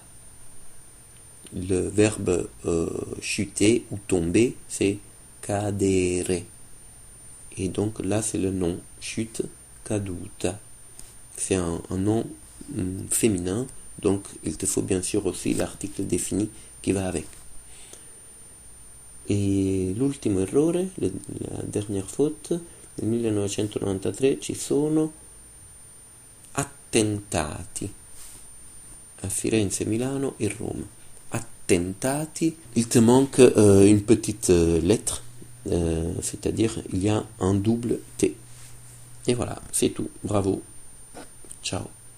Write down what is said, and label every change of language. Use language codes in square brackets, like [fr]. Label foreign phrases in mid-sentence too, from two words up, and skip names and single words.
[fr] Le verbe chuter ou tomber, c'est cadere. Et donc là, c'est le nom, chute, caduta. C'est un nom féminin, donc il te faut bien sûr aussi l'article défini qui va avec. [it] Et l'ultimo errore, [fr] la dernière faute, [it] nel 1993 ci sono attentati à Firenze, Milano et Rome. [fr] Attentati, il te manque une petite lettre, c'est-à-dire il y a un double T. Et voilà, c'est tout. Bravo. Ciao.